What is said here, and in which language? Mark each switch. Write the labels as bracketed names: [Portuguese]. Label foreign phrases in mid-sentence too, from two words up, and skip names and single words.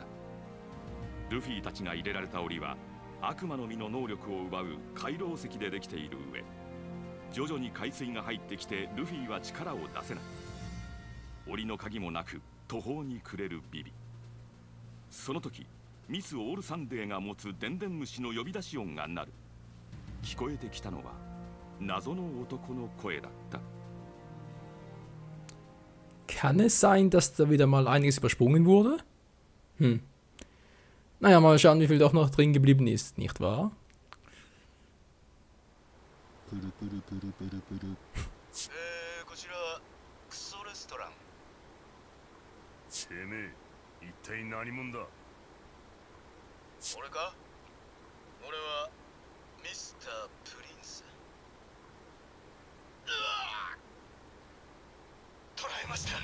[Japanese] ルフィたちが入れられた檻は悪魔の実の能力を奪う回廊石でできている上、徐々に海水が入ってきてルフィは力を出せない。檻の鍵もなく途方に暮れるビビ。その時ミス・オールサンデーが持つ電電虫の呼び出し音が鳴る。聞こえてきたのは謎の男の声だった。 [German] Kann es sein, dass da wieder mal einiges übersprungen wurde? Naja, mal schauen, wie viel doch noch drin geblieben ist, nicht wahr? [Japanese] こちらはクソレストラン。てめえ、一体何者だ？俺か？俺はミスタープリンス。捕らえました。